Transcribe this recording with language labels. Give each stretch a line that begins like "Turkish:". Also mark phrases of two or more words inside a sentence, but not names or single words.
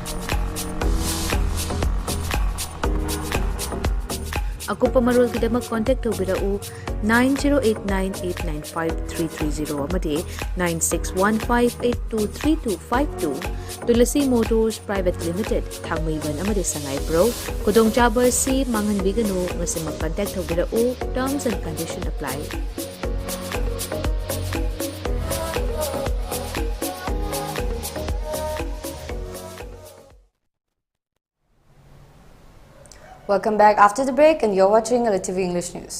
Manipuri: Akupa marul kidamak contact tawbirau 9089895330 amadi 9615823252 Tulasi Motors Private Limited Thangmaiban amadi Sangay Pro Kudong Chaba si Mangan Bigano ngasi mag-contact tawbirau
English: terms and condition apply. Welcome back after the break, and you're watching ELITETV English News.